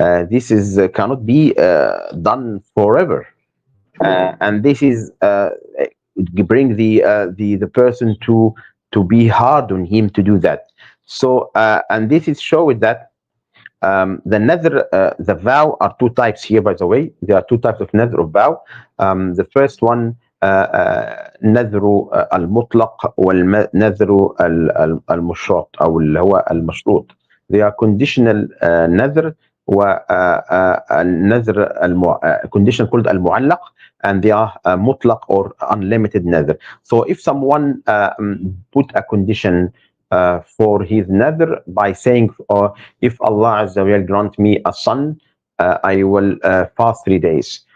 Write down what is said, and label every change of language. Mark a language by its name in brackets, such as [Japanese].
[English] This is cannot be done forever, and this is bring the person to be hard on him to do that. So and this is showing that the nadr, the vow are two types here, by the way. There are two types of nadr of vow. [Arabic] The first one نذر المطلق والنذر المشروط أو اللي هو المشروط. [English] They are conditional نذر والنذر condition called المعلق, and they are mutlaq or unlimited nadr. So if someone put a condition for his nadr by saying, if Allah Azza wa Jal grant me a son, I will fast 3 days.